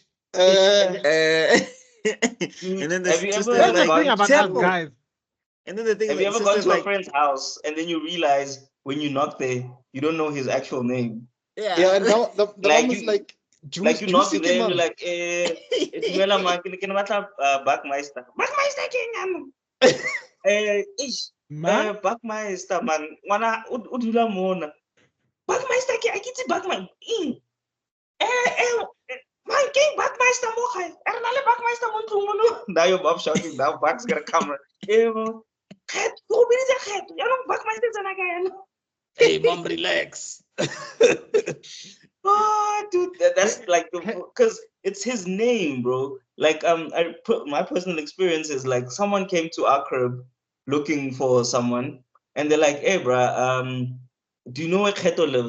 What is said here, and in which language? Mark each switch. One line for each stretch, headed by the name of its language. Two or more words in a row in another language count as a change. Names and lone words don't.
English: And then the Have you sister's ever That's the like, thing about us Temple. guys. And then the thing Have is, you like, ever gone sister's to a like, friend's house and then you realize when you knock there, you don't know his actual name? Yeah, and now the Like mom is you- like Like you knock juicy there and you're mom. like,
Tswana: dumela ma, ke ne batla Backmeister. Backmeister ke eng ish, Ma? Backmeister man. Ngwana o dula mona. Backmeister ke a ke itse Backmeister. Man, ke Backmeister mo gae. Re na le Backmeister mo ntlong mono.
English: Now your mom shouting, now Back's gonna come.
Tswana: Kget, go biditse Kget. Yaanong Backmeister tsena ka yana.
English: Hey, mom, relax. Oh, dude, that's like because it's his name, bro. Like, my personal experience is like someone came to our crib looking for someone, and they're like, "Hey, bro, do you know where Kheto lives?